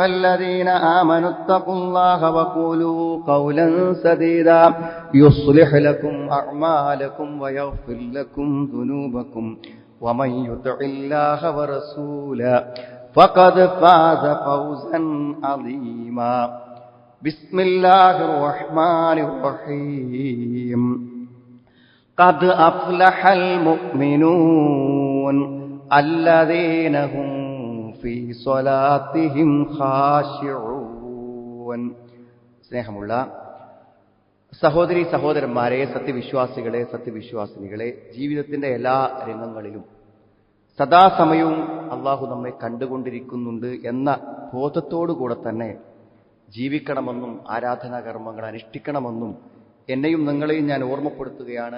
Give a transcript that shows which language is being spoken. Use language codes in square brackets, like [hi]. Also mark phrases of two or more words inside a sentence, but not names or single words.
[ar] الذين آمنوا اتقوا الله وقولوا قولا سديدا يصلح لكم أعمالكم ويغفر لكم ذنوبكم ومن يطع الله ورسوله فقد فاز فوزا عظيما بسم الله الرحمن الرحيم قد أفلح المؤمنون الذين هم في صلاتهم خاشعون [ml] സ്നേഹമുള്ള സഹോദരി സഹോദരന്മാരെ, സത്യവിശ്വാസികളെ സത്യവിശ്വാസിനികളെ, ജീവിതത്തിന്റെ എല്ലാ രംഗങ്ങളിലും സദാസമയവും അള്ളാഹു നമ്മെ കണ്ടുകൊണ്ടിരിക്കുന്നുണ്ട് എന്ന ബോധത്തോടുകൂടെ തന്നെ ജീവിക്കണമെന്നും ആരാധനാകർമ്മങ്ങൾ അനുഷ്ഠിക്കണമെന്നും എന്നെയും നിങ്ങളെയും ഞാൻ ഓർമ്മപ്പെടുത്തുകയാണ്.